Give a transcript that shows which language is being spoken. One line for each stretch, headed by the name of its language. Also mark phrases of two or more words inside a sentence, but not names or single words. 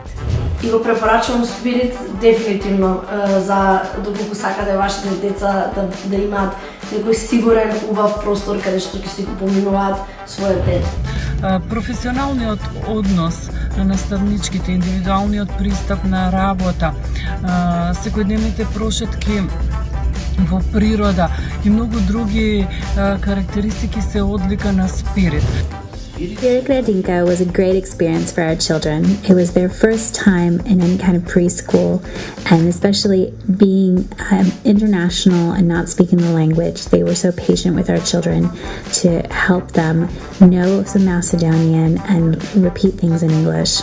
Macedonian: И го препорачувам Спирит дефинитивно за доколку сакате вашите деца да имаат некој сигурен, убав простор каде што ќе си го поминуваат својот ден. Професионалниот однос на наставничките, индивидуалниот пристап на работа, секојдневните прошетки во природа и многу други карактеристики се одлика на Спирит.
English: Spirit Gradinka was a great experience for our children. It was their first time in any kind of preschool, and especially being international and not speaking the language, they were so patient with our children to help them know some Macedonian and repeat things in English.